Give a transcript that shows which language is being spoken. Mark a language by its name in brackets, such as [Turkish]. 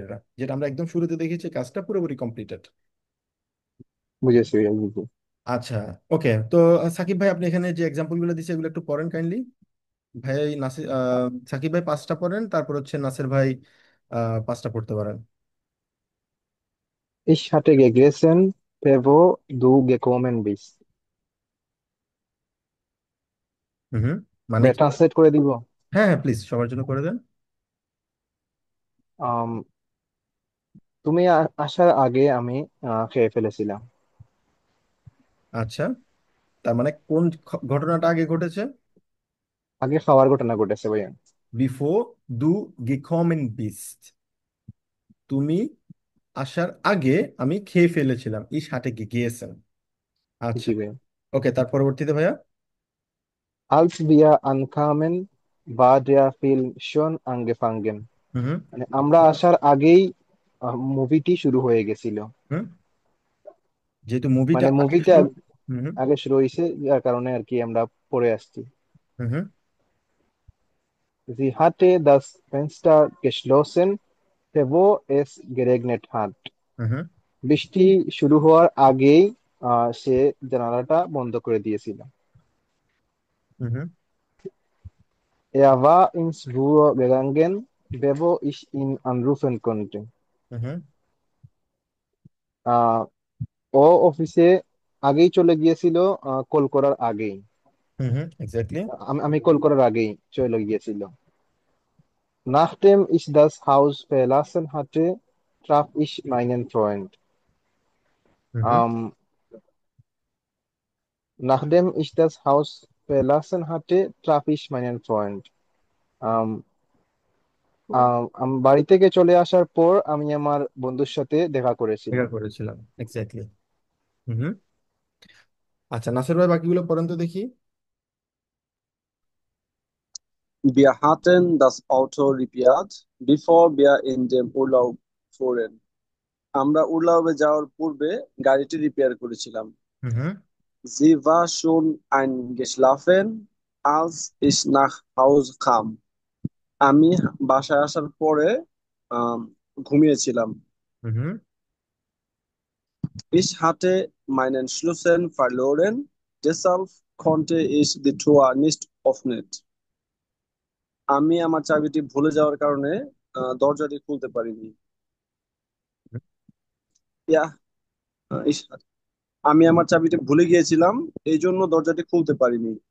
[Bangla] এটা যেটা আমরা একদম শুরুতে দেখেছি, কাজটা পুরোপুরি কমপ্লিটেড। বুঝেছি ভাইয়া, বুঝেছি। আচ্ছা, ওকে। তো সাকিব ভাই আপনি এখানে যে এক্সাম্পল গুলো দিচ্ছে এগুলো একটু পড়েন কাইন্ডলি। ভাই নাসির সাকিব ভাই পাঁচটা পড়েন, তারপর হচ্ছে নাসির ভাই পাঁচটা পড়তে পারেন। [German] Ich hatte gegessen, bevor du gekommen bist। হুম হুম, মানে [Bangla] ভাই কি? ট্রান্সলেট করে দিব। হ্যাঁ হ্যাঁ, প্লিজ সবার জন্য করে দেন। আম, তুমি আসার আগে আমি খেয়ে ফেলেছিলাম। আচ্ছা, তার মানে কোন ঘটনাটা আগে ঘটেছে? আগে খাওয়ার ঘটনা ঘটেছে ভাইয়া। বিফোর দু গেকমেন বিস্ট, তুমি আসার আগে আমি খেয়ে ফেলেছিলাম, ইস হাটে গিয়েছেন। আচ্ছা, জি ভাইয়া। ওকে, তার পরবর্তীতে ভাইয়া। [German] Als wir ankamen, war der Film schon angefangen। হুম হুম [Bangla] মানে আমরা আসার আগেই মুভিটি শুরু হয়ে গেছিল। হুম, যেহেতু মুভিটা মানে আগে মুভিটা শুরু। হুম হুম আগে শুরু হয়েছে, যার কারণে আর কি আমরা পড়ে আসছি। হুম হুম [German] Sie hatte das Fenster geschlossen, bevor es geregnet hat। হুম হুম [Bangla] বৃষ্টি শুরু হওয়ার আগেই সে জানালাটা বন্ধ করে দিয়েছিল। হুম হুম [German] Er war ins Büro gegangen, bevor ich ihn anrufen konnte। হুম হুম [Bangla] আহ, ও অফিসে আগেই চলে গিয়েছিল, কল করার আগেই। হুম হুম, এক্স্যাক্টলি। আমি কল করার আগেই চলে গিয়েছিল। [German] Nachdem ich das Haus verlassen hatte, traf ich meinen Freund. Mhm. Ähm, Nachdem ich das Haus verlassen hatte, traf ich meinen Freund. [Bangla] আম, বাড়ি থেকে চলে আসার পর আমি আমার বন্ধুর সাথে দেখা দেখা করেছিলাম। করেছিলাম, এক্স্যাক্টলি। হুম। আচ্ছা, নাসির ভাই বাকিগুলো পড়েন তো দেখি। [German] Wir hatten das Auto repariert, bevor wir in den Urlaub fuhren. [Bangla] আমরা উর্লাবে যাওয়ার পূর্বে গাড়িটি রিপেয়ার করেছিলাম। হুম। [German] Sie war schon eingeschlafen, als ich nach Hause kam. [Bangla] আমি বাসায় আসার পরে আম, ঘুমিয়েছিলাম। হুম। [German] Ich hatte meinen Schlüssel verloren, deshalb konnte ich die Tür nicht öffnen. [Bangla] আমি আমার চাবিটি ভুলে যাওয়ার কারণে দরজাটি খুলতে পারিনি। ইয়া, ich, আমি আমার চাবিটি ভুলে গিয়েছিলাম, এই জন্য দরজাটি খুলতে পারিনি।